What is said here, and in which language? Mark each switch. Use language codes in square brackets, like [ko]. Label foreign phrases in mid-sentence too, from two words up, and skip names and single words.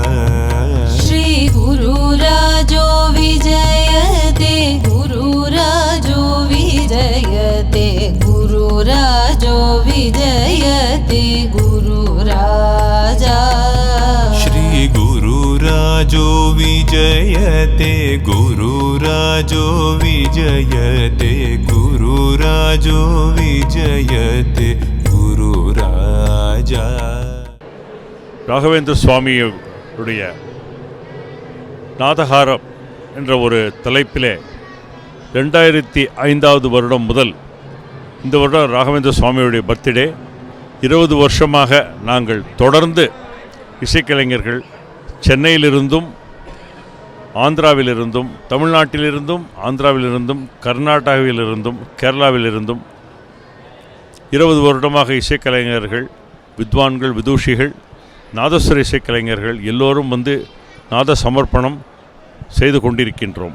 [sa] श्री गुरुराजो विजयते गुरुराजो विजयते गुरुराजो विजयते गुरुराजा श्री गुरुराजो विजयते गुरुराजो विजयते गुरुराजो विजयते गुरुराजा [ta] ராகவேந்திர சுவாமியுடைய நாதகாரம் என்ற ஒரு தலைப்பிலே 2005 வருடம் முதல் இந்த வருடம் ராகவேந்திர சுவாமியுடைய பர்த்டே 20 வருஷமாக நாங்கள் தொடர்ந்து இசைக்கலைஞர்கள் சென்னையிலிருந்தும் ஆந்திராவிலிருந்தும் தமிழ்நாட்டிலிருந்தும் ஆந்திராவிலிருந்தும் கர்நாடகாவிலிருந்தும் கேரளாவிலிருந்தும் 20 வருடமாக இசைக்கலைஞர்கள் வித்வான்கள் விதூஷிகள் நாதஸ்வர இசைக்கலைஞர்கள் எல்லோரும் வந்து நாத சமர்ப்பணம் செய்து கொண்டிருக்கின்றோம்.